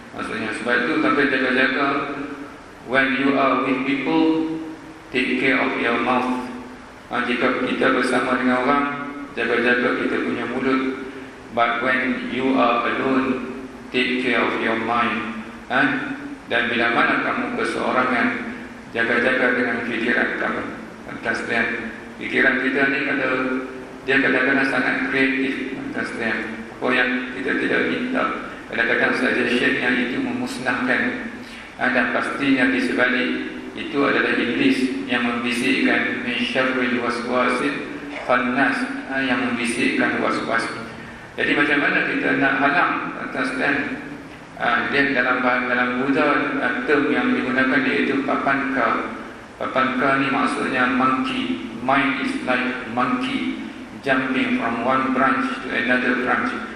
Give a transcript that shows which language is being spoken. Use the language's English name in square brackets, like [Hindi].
[Malay] Maksudnya sebab itu sampai jaga-jaga, [English] when you are with people, take care of your mouth. [Malay] Jika kita bersama dengan orang, jaga-jaga kita punya mulut. [English] But when you are alone, take care of your mind. [Malay] Dan bila mana kamu berseorangan, jaga-jaga dengan fikiran kamu. Fantastik. Fikiran kita ni dia kadang-kadang sangat kreatif, tuan-tuan. Apa yang kita tidak minta, kadang-kadang suggestion yang itu memusnahkan. Dan pastinya di sebalik itu adalah iblis yang membisikkan [Arabic] min syarril waswasil khannas, [Malay] yang membisikkan was-was. Jadi macam mana kita nak halang, tuan-tuan? Dia dalam Buddha, term yang digunakan iaitu papanka. Papanka ni maksudnya monkey. [English] Mind is like monkey, jumping from one branch to another branch.